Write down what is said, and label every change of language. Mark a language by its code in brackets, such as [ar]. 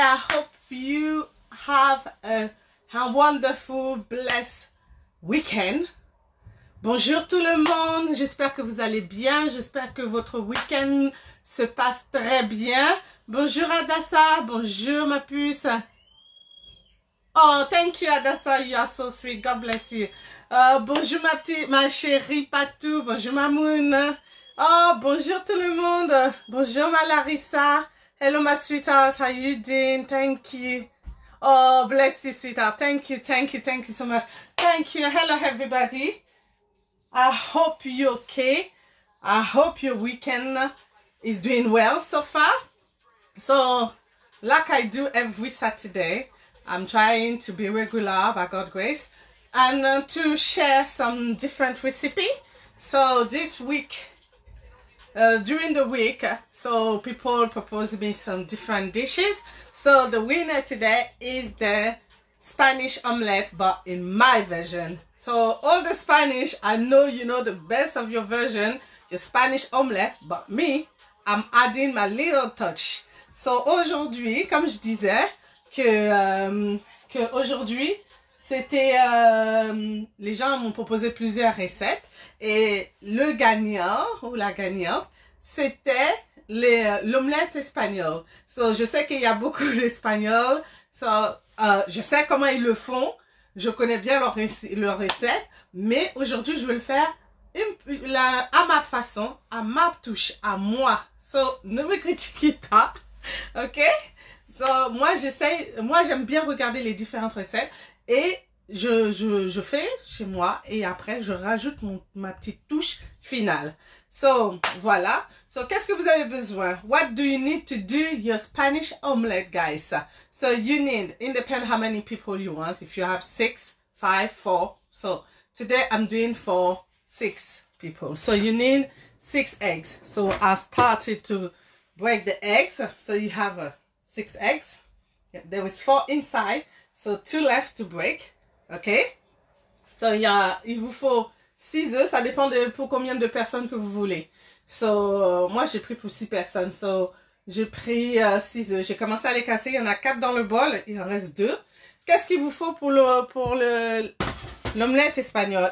[en] I hope you have a wonderful, blessed week-end. [fr] Bonjour tout le monde, j'espère que vous allez bien, j'espère que votre week-end se passe très bien. Bonjour Adassa, bonjour ma puce. [en] Oh, thank you Adassa, you are so sweet, God bless you. [fr] Bonjour ma chérie Patou, bonjour Mamoun. Oh, bonjour tout le monde, bonjour ma Larissa. [en] Hello my sweetheart, how you doing? Thank you. Oh, bless you sweetheart, thank you so much. Thank you, hello everybody. I hope you're okay. I hope your weekend is doing well so far. So, like I do every Saturday, I'm trying to be regular by God's grace and to share some different recipe. So this week, during the week, so people propose me some different dishes. So the winner today is the Spanish omelette, but in my version. So all the Spanish, I know you know the best of your version, your Spanish omelette, but me, I'm adding my little touch. [fr] So aujourd'hui, comme je disais, que aujourd'hui, c'était, les gens m'ont proposé plusieurs recettes et le gagnant ou la gagnante, c'était l'omelette espagnole. So je sais qu'il y a beaucoup d'Espagnols, so, je sais comment ils le font, je connais bien leur recette, mais aujourd'hui je vais le faire à ma façon, à ma touche, à moi. So ne me critiquez pas. Ok, so, moi j'aime bien regarder les différentes recettes et je fais chez moi et après je rajoute ma petite touche finale. So voilà, so qu'est-ce que vous avez besoin? [en] What do you need to do your Spanish omelette, guys? So you need, it depends how many people you want. If you have 6, 5, 4, so today I'm doing for 6 people. So you need 6 eggs. So I started to break the eggs, so you have 6 eggs. There is 4 inside, so 2 left to break. [fr] Okay, so il vous faut 6 œufs, ça dépend de pour combien de personnes que vous voulez. So moi j'ai pris pour 6 personnes, so j'ai pris 6 œufs. J'ai commencé à les casser, il y en a 4 dans le bol, il en reste 2. Qu'est-ce qu'il vous faut pour l'omelette espagnole?